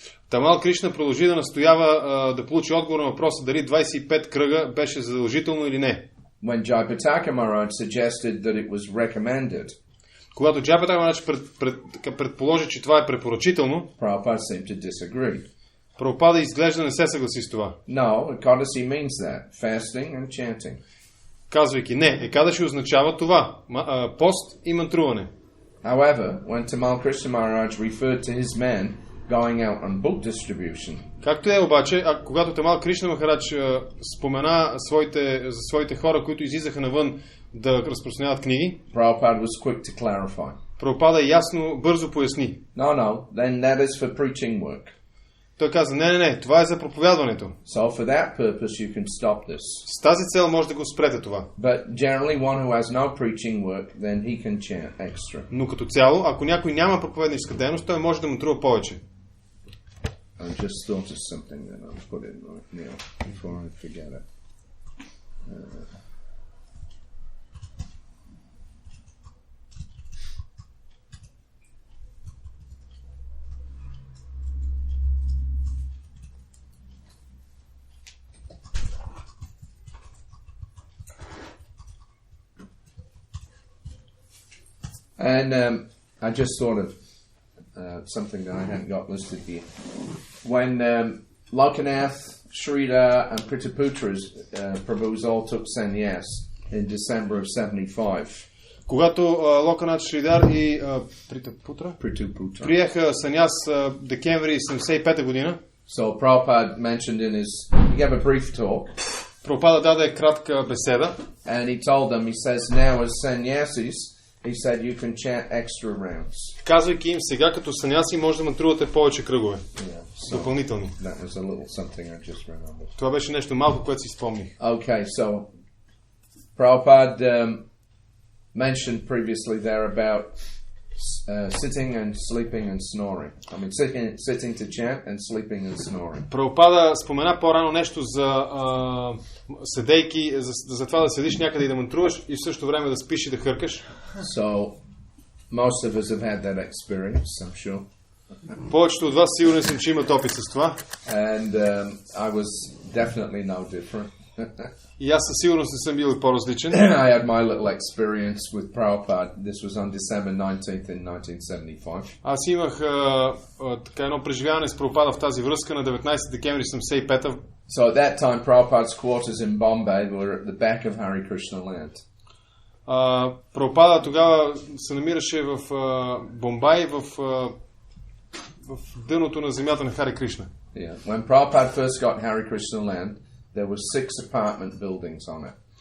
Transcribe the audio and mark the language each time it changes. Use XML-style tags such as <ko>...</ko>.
<bg>Тамал Кришна продължи да настоява да получи отговор на въпроса дали 25 кръга беше задължително или не.</bg> <en>When Japa Maharaj suggested that it was recommended,</en> <bg>когато Джапа Марадж предположи, че това е препоръчително,</bg> <en>Prabhupada seemed to disagree.</en> <bg>Прабхупада изглежда не се съгласи с това.</bg> <en>No, Ekadasi means that, fasting and chanting.</en> <bg>Казвайки не, Екадаши означава това, пост и мантруване.</bg> <en>However, when Tamal Krishna Maharaj referred to his men going out on book distribution,</en> <bg>както е обаче, когато Тамал Кришна Махарадж спомена за своите хора, които излизаха навън да разпространяват книги,</bg> <en>Prabhupada was quick to clarify.</en> <bg>Прабхупада ясно, бързо поясни.</bg> <en>No, then that is for preaching work.</en> <bg>Той каза, не, това е за проповядването.</bg> <en>So for that purpose you can stop this.</en> <bg>С тази цел може да го спрете това.</bg> <en>But generally one who has no preaching work, then he can chant extra.</en> <bg>Но като цяло, ако някой няма проповедническа дейност, той може да мантрува повече.</bg> <en>I just thought of something that I'll put in right now before I forget it. And I just thought of something that I hadn't got listed here. When Lokanath, Shrila, and Pritaputra's Prabhus all took sannyas in December of 75.</en> <bg>Когато Локанат, Шридар и Притапутра приеха саняс декември 75 година,</bg> <en>so Prabhupada mentioned in he gave a brief talk.</en> <bg>Прабхупада даде кратка беседа.</bg> <en>And he told them, he says, now as sannyasis, he said you can chant extra rounds.</en> <bg>Казвайки им, сега като саняси може да мантрувате повече кръгове. Допълнителни.</bg> <en>That was a little something I just remembered.</en> <bg>Това беше нещо малко, което си спомних.</bg> <en>Okay, so Prabhupada mentioned previously there about sitting and sleeping and snoring. I mean, sitting to chant and sleeping and snoring.</en> <bg>Прабхупада спомена по-рано нещо за седейки, за това да седиш някъде и да мантруваш и в същото време да спиш и да хъркаш.</bg> <en>So, most of us have had that experience, I'm sure.</en> <bg>Повечето от вас сигурен съм, че имат опит с това.</bg> <en>And I was definitely no different.</en> <bg>И аз със сигурност не съм бил и по-различен.</bg> <en>I had my little experience with Prabhupada. This was on December 19th in 1975.</en> <bg>Аз имах така едно преживяване с Прабхупада в тази връзка на 19 декември 75-та.</bg> <en>So at that time, Prabhupada's quarters in Bombay were at the back of Hare Krishna land.</en> <bg>Прабхупада тогава се намираше в Бомбай, в дъното на земята на Хари Кришна.</bg> <en>Yeah. When Prabhupada first got Hare Krishna land, there were 6 apartment buildings on it.</en>